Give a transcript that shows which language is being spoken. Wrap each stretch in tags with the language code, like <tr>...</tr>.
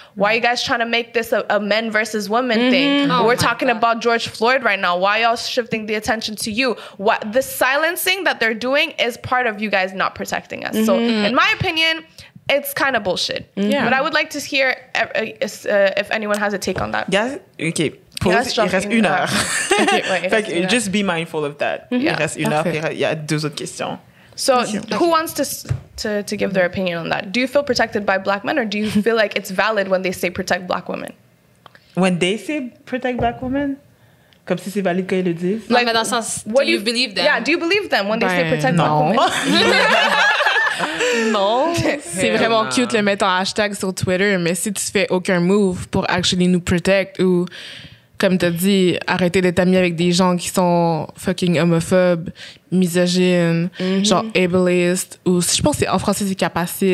<en>Why are you guys trying to make this a men versus women thing? We're talking about George Floyd right now. Why y'all shifting the attention to you? What the silencing that they're doing is part of you guys not protecting us. So, in my opinion, it's kind of bullshit. Yeah. But I would like to hear if anyone has a take on that. Yeah, OK. Pause,</en> <fr>il reste 1 heure. Fait que</fr> <en>just be mindful of that.</en> <fr>Il reste 1 heure, puis il y a 2 autres questions.</fr> <en>So who wants to give their opinion on that? Do you feel protected by black men, or do you feel like it's valid when they say protect black women? When they say protect black women?</en> <fr>Comme si c'est valide quand ils le disent?</fr> <en>Like,</en> <fr>mais dans le sens,</fr> <en>do you believe them? Yeah, do you believe them when they say protect black women?</en> <fr>Non. C'est vraiment cute le mettre en hashtag sur Twitter, mais si tu fais aucun move pour actually nous protect ou, comme t'as dit, arrêter d'être ami avec des gens qui sont fucking homophobes, misogynes, genre ableist, ou je pense que en français c'est capacistes.</fr>